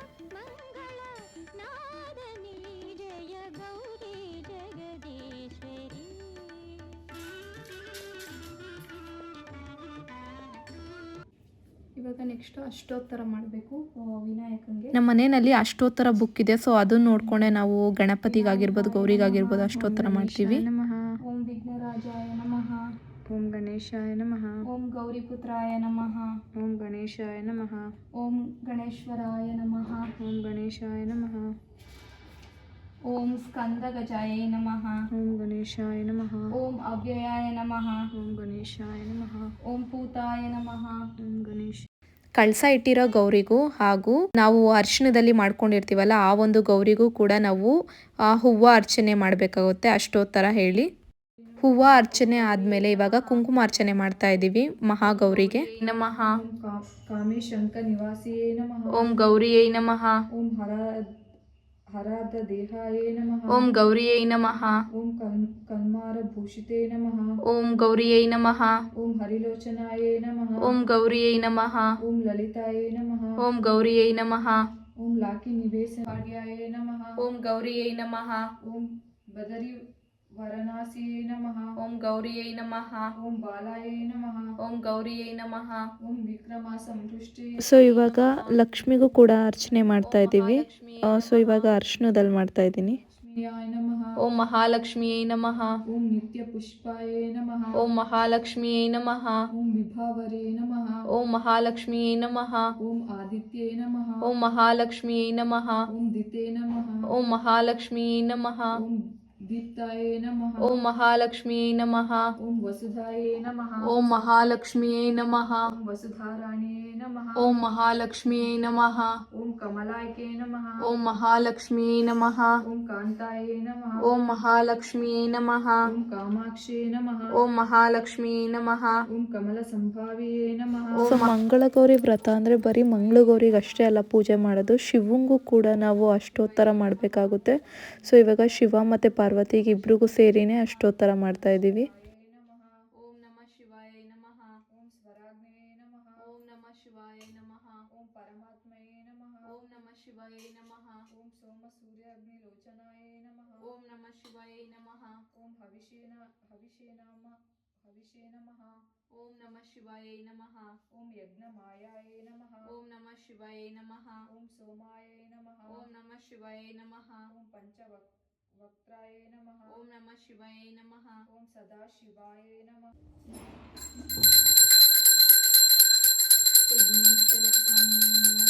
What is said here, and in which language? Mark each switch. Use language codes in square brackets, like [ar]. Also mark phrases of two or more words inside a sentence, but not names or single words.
[kn] ಇವಾಗ ನೆಕ್ಸ್ಟ್ ಅಷ್ಟೋತ್ತರ ಮಾಡಬೇಕು ವಿನಾಯಕಂಗೆ. ನಮ್ಮ ಮನೆಯಲ್ಲಿ ಅಷ್ಟೋತ್ತರ ಬುಕ್ ಇದೆ, ಸೊ ಅದನ್ನ ನೋಡ್ಕೊಂಡೆ ನಾವು ಗಣಪತಿಗಾಗಿರ್ಬೋದು ಗೌರಿಗಾಗಿರ್ಬೋದು ಅಷ್ಟೋತ್ತರ ಮಾಡ್ತೀವಿ. [sa] ಓಂ ವಿಘ್ನರಾಜಾಯ ನಮಃ. ಓಂ ಗಣೇಶಾಯ ನಮಃ. ಓಂ ಗೌರಿಪುತ್ರಾಯ ನಮಃ. ಓಂ ಗಣೇಶಾಯ ನಮಃ. ಓಂ ಗಣೇಶ್ವರಾಯ ನಮಃ. ಓಂ ಗಣೇಶಾಯ ನಮಃ. ಓಂ ಸ್ಕಂದಗಜಾಯ ನಮಃ. ಓಂ ಗಣೇಶಾಯ ನಮಃ. ಓಂ ಅವ್ಯಯಾಯ ನಮಃ. ಓಂ ಗಣೇಶಾಯ ನಮಃ. ಓಂ ಪೂತಾಯ ನಮಃ. ಓಂ ಗಣೇಶ. [kn] ಕಳಸ ಇಟ್ಟಿರೋ ಗೌರಿಗೂ ಹಾಗೂ ನಾವು ಅರ್ಶನದಲ್ಲಿ ಮಾಡ್ಕೊಂಡಿರ್ತೀವಲ್ಲ ಆ ಒಂದು ಗೌರಿಗೂ ಕೂಡ ನಾವು ಹೂವು ಅರ್ಚನೆ ಮಾಡಬೇಕಾಗುತ್ತೆ ಅಷ್ಟೋತ್ತರ ಹೇಳಿ. ಹೂವು ಅರ್ಚನೆ ಆದಮೇಲೆ ಇವಾಗ ಕುಂಕುಮ ಅರ್ಚನೆ ಮಾಡ್ತಾ ಇದ್ದೀವಿ ಮಹಾಗೌರಿಗೆ. [sa] ನಮಃ. ಕಾಮೇಶಂಕ ನಿವಾಸಿಯೇ ನಮಃ. ಓಂ ಗೌರಿಯೇ ನಮಃ. ಓಂ ಹರಾದ ದೇಹಾಯೇ ನಮಃ. ಓಂ ಗೌರಿಯೇ ನಮಃ. ಓಂ ಕಲ್ಮಾರ ಭೂಷಿತೇ ನಮಃ. ಓಂ ಗೌರಿಯೇ ನಮಃ. ಓಂ ಹರಿಲೋಚನಾಯೇ ನಮಃ. ಓಂ ಗೌರಿಯೇ ನಮಃ. ಓಂ ಲಲಿತಾಯೇ ನಮಃ. ಓಂ ಗೌರಿಯೇ ನಮಃ. ಓಂ ಲಾಕಿ ನಿವೇಶ ಭಾಗ್ಯಾಯೇ ನಮಃ. ಓಂ ಗೌರಿಯೇ ನಮಃ. ಓಂ ಬದರಿ ವರನಾಸಿಯೇ ನಮಃ. ಓಂ ಗೌರಿಯೇ ನಮಃ. ಓಂ ಬಾಲಾಯೇ ನಮಃ. ಓಂ ಗೌರಿಯೇ ನಮಃ. ಓಂ ವಿಕ್ರಮ ಸಂಪೃಷ್ಟಿ. [kn] ಸೊ ಇವಾಗ ಲಕ್ಷ್ಮಿಗೂ ಕೂಡ ಅರ್ಚನೆ ಮಾಡ್ತಾ ಇದ್ದೀವಿ. ಸೊ ಇವಾಗ ಅರ್ಶನದಲ್ಲಿ ಮಾಡ್ತಾ ಇದ್ದೀನಿ. [sa] ಲಕ್ಷ್ಮಿಯಾಯ ನಮಃ. ಓಂ ಮಹಾಲಕ್ಷ್ಮಿಯೇ ನಮಃ. ಓಂ ನಿತ್ಯ ಪುಷ್ಪಾಯೇ ನಮಃ. ಓಂ ಮಹಾಲಕ್ಷ್ಮಿಯೇ ನಮಃ. ಓಂ ವಿಭಾವರೇ ನಮಃ. ಓಂ ಮಹಾಲಕ್ಷ್ಮಿಯೇ ನಮಃ. ಓಂ ಆದಿತ್ಯೇ ನಮಃ. ಓಂ ಮಹಾಲಕ್ಷ್ಮಿಯೇ ನಮಃ. ಓಂ ದಿತೇ ನಮಃ. ಓಂ ಮಹಾಲಕ್ಷ್ಮಿಯೇ ನಮಃ. ಓಂ दीप्ताये नमः। ಓಂ ಮಹಾಲಕ್ಷ್ಮಿಯೇ ನಮಃ. ओम वसुधाये नमः। ಓಂ ಮಹಾಲಕ್ಷ್ಮಿಯೇ ನಮಃ. ओम वसुधाराण्ये नमः। ಓಂ ಮಹಾಲಕ್ಷ್ಮಿಯೇ ನಮಃ. ओम कमलायके नमः। ಓಂ ಮಹಾಲಕ್ಷ್ಮಿಯೇ ನಮಃ. ओम कांताये नमः। ಓಂ ಮಹಾಲಕ್ಷ್ಮಿಯೇ ನಮಃ. ओम कामाक्षे नमः। ಓಂ ಮಹಾಲಕ್ಷ್ಮಿಯೇ ನಮಃ. ओम कमल संभाविये नमः। [kn] ಸೊ ಮಂಗಳಗೌರಿ ವ್ರತ ಅಂದರೆ ಬರೀ ಮಂಗಳಗೌರಿಗೆ ಅಷ್ಟೇ ಅಲ್ಲ ಪೂಜೆ ಮಾಡೋದು, ಶಿವಂಗೂ ಕೂಡ ನಾವು ಅಷ್ಟೋತ್ತರ ಮಾಡಬೇಕಾಗುತ್ತೆ. ಸೊ ಇವಾಗ ಶಿವ ಮತ್ತು ಪಾರ್ವತಿಗೆ ಇಬ್ರಿಗೂ ಸೇರಿನೇ ಅಷ್ಟೋತ್ತರ ಮಾಡ್ತಾ ಇದ್ದೀವಿ. [sa] ಓಂ ನಮಃ ಶಿವಾಯ ನಮಃ. ओम स्वराग्नये नमः। ಓಂ ನಮಃ ಶಿವಾಯ ನಮಃ. ओम परमात्मये नमः। ಓಂ ನಮಃ ಶಿವಾಯ ನಮಃ. ओम सोम सूर्य अग्निलोचनाय नमः। ಓಂ ನಮಃ ಶಿವಾಯ ನಮಃ. ओम हविषे नमः। ಓಂ ನಮಃ ಶಿವಾಯ ನಮಃ. ओम यज्ञमायाय नमः। ಓಂ ನಮಃ ಶಿವಾಯ ನಮಃ. ओम सोमाय नमः। ಓಂ ನಮಃ ಶಿವಾಯ नमः. ओम पंचवक्त्राय नमः। ಓಂ ನಮಃ ಶಿವಾಯ ನಮಃ. ओम सदाशिवाय नमः। ವಿಘ್ನೇಶ್ವರ ಸ್ವಾಮಿ ನಮಃ.